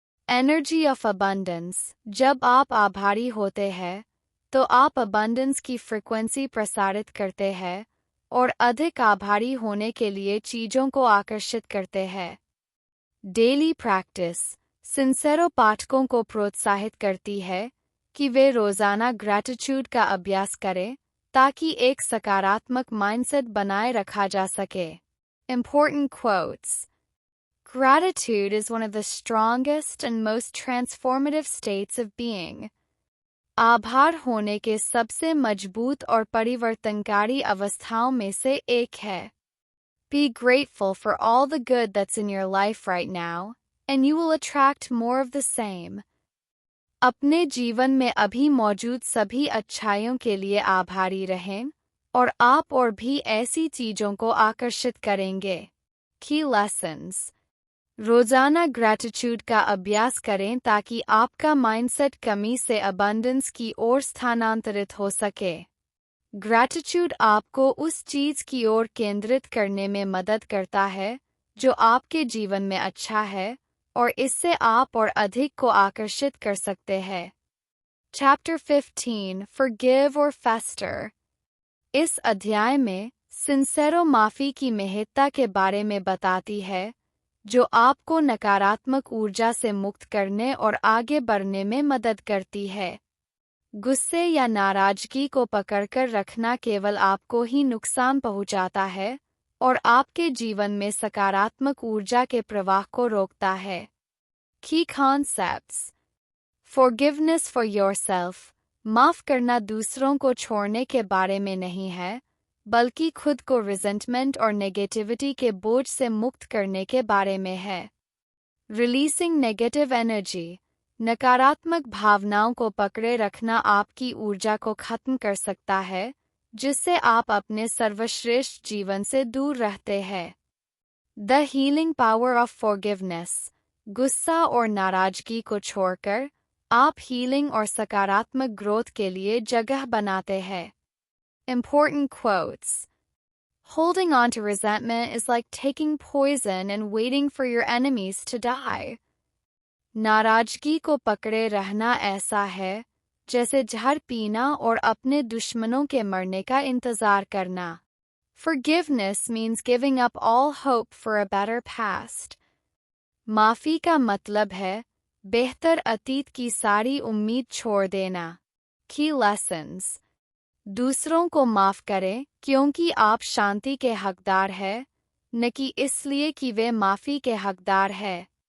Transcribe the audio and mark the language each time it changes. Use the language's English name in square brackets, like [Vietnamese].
[English] Energy of abundance. [Hindi] जब आप आभारी होते हैं तो आप अबंडेंस की फ्रीक्वेंसी प्रसारित करते हैं और अधिक आभारी होने के लिए चीजों को आकर्षित करते हैं। [English] Daily practice. [Hindi] सिंसेरो पाठकों को प्रोत्साहित करती है कि वे रोजाना ग्रैटिट्यूड का अभ्यास करें ताकि एक सकारात्मक माइंडसेट बनाए रखा जा सके। [English] Important quotes. Gratitude is one of the strongest and most transformative states of being. [Hindi] आभार होने के सबसे मजबूत और परिवर्तनकारी अवस्थाओं में से एक है। [English] Be grateful for all the good that's in your life right now, and you will attract more of the same. [Hindi] अपने जीवन में अभी मौजूद सभी अच्छाइयों के लिए आभारी रहें और आप और भी ऐसी चीजों को आकर्षित करेंगे। [English] Key lessons. [Hindi] रोजाना ग्रैटिट्यूड का अभ्यास करें ताकि आपका माइंडसेट कमी से अबंडेंस की ओर स्थानांतरित हो सके। ग्रैटिट्यूड आपको उस चीज की ओर केंद्रित करने में मदद करता है जो आपके जीवन में अच्छा है और इससे आप और अधिक को आकर्षित कर सकते हैं। [English] Chapter 15. Forgive or Fester. [Hindi] इस अध्याय में सिंसेरो माफी की महत्ता के बारे में बताती है, जो आपको नकारात्मक ऊर्जा से मुक्त करने और आगे बढ़ने में मदद करती है। गुस्से या नाराजगी को पकड़कर रखना केवल आपको ही नुकसान पहुंचाता है और आपके जीवन में सकारात्मक ऊर्जा के प्रवाह को रोकता है। [English] Key concepts. Forgiveness for yourself. [Hindi] माफ करना दूसरों को छोड़ने के बारे में नहीं है, बल्कि खुद को रिजेंटमेंट और नेगेटिविटी के बोझ से मुक्त करने के बारे में है। [English] Releasing negative energy. [Hindi] नकारात्मक भावनाओं को पकड़े रखना आपकी ऊर्जा को खत्म कर सकता है, जिससे आप अपने सर्वश्रेष्ठ जीवन से दूर रहते हैं। [English] The healing power of forgiveness. [Hindi] गुस्सा और नाराजगी को छोड़कर आप हीलिंग और सकारात्मक ग्रोथ के लिए जगह बनाते हैं। [English] Important quotes. Holding on to resentment is like taking poison and waiting for your enemies to die. [Hindi] नाराजगी को पकड़े रहना ऐसा है जैसे जहर पीना और अपने दुश्मनों के मरने का इंतजार करना। [English] Forgiveness means giving up all hope for a better past. [Hindi] माफी का मतलब है बेहतर अतीत की सारी उम्मीद छोड़ देना। [English] Key lessons. [Hindi] दूसरों को माफ करें क्योंकि आप शांति के हकदार हैं, न कि इसलिए कि वे माफी के हकदार हैं।